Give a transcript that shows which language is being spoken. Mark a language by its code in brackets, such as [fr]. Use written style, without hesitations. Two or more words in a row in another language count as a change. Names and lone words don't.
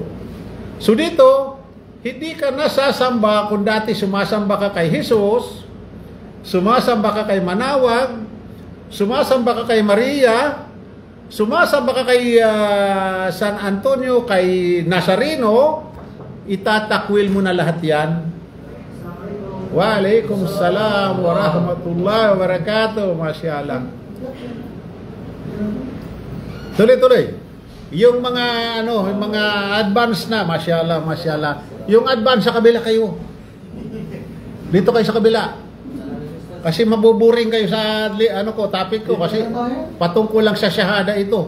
[tl] So dito, hindi ka nasasamba kung dati sumasamba ka kay Jesus, sumasamba ka kay Manawag, sumasamba ka kay Maria, sumasamba ka kay San Antonio, kay Nazareno, itatakwil mo na lahat yan. [ar] وعليكم السلام ورحمة الله وبركاته. [tl] Masyaallah. Tuloy-tuloy. Yung mga yung mga advance na, [ar] ما شاء الله، ما شاء الله. [tl] Yung advance sa kabila kayo. Dito kayo sa kabila. Kasi mabuburing kayo sa topic ko kasi patungkol lang sa syahada ito.